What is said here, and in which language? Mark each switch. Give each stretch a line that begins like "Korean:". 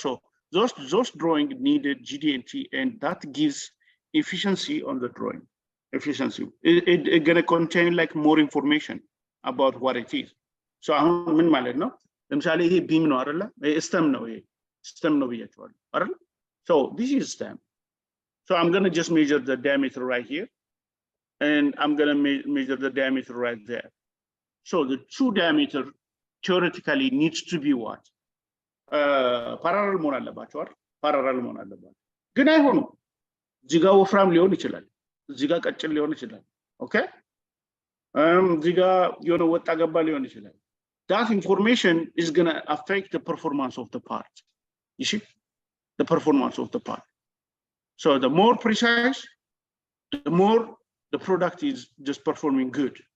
English: So those drawing needed GD&T, and that gives efficiency on the drawing. Efficiency. It's going to contain like more information about what it is.
Amharic: So አሁን ምን ማለት ነው? ለምሳሌ ይሄ ቢም ነው አይደለ? ስtem ነው፣ ይሄ stem ነው ብያቸዋለሁ አይደል?
English: So this is stem. So I'm going to just measure the diameter right here, and I'm going to measure the diameter right there. So the true diameter theoretically needs to be what?
Amharic: Parallel መሆን አለባቸው አይደል? Parallel መሆን አለባቸው። ግን አይሆንም። እዚህ ጋር ወፍራም ሊሆን ይችላል፣ እዚህ ጋር ቀጭን ሊሆን ይችላል። Okay? እዚህ ጋር የሆነ ወጣ ገባ ሊሆን ይችላል።
English: That information is going to affect the performance of the part. You see? The performance of the part. So the more precise, the more the product is just performing good.